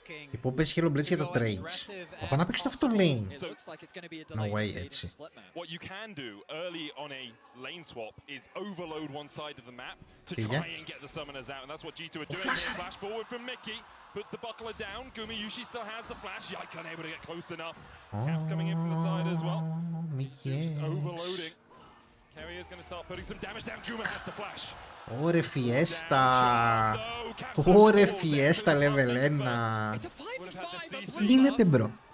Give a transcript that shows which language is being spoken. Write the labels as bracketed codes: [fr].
[el] Λοιπόν, πες Halo Blades για το trades. Θα πάνε να παίξουν αυτό το lane. [en] No way, έτσι. What you can do early on a lane swap is overload one side of the map to Yeah. try and get the summoners out, and that's what G2 are doing. Flash forward from Mickey, puts the buckler down. Gumayushi still has the flash. Yike unable to get close enough. Caps coming in from the side as well. Just overloading. Carrier's going to start putting some damage down. Guma has to flash. [el] Ωρε φιέστα. Ωρε φιέστα level 1. Τι γίνεται μπρο.